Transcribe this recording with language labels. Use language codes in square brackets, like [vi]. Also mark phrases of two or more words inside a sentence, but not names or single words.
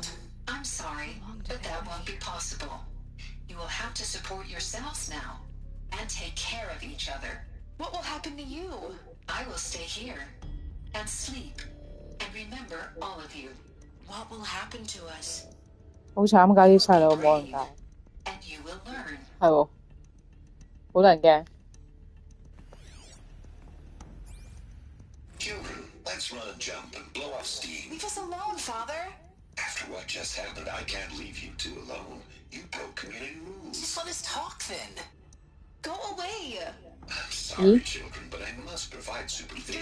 [en] I'm sorry, but that won't be possible. You will have to support yourselves now and take care of each other. What will happen to you? I will stay here and sleep and remember all of you. What will happen to us? [yue] 好慘㗎，啲細路冇人教。 [en] And you will learn. [yue] 係喎，好得人驚。 [en] Children, let's run and jump and blow off steam. Leave us alone, Father. After what just happened, I can't leave you two alone. You broke community rules. Just let us talk then. Go away. I'm sorry, children, but I must provide supervision.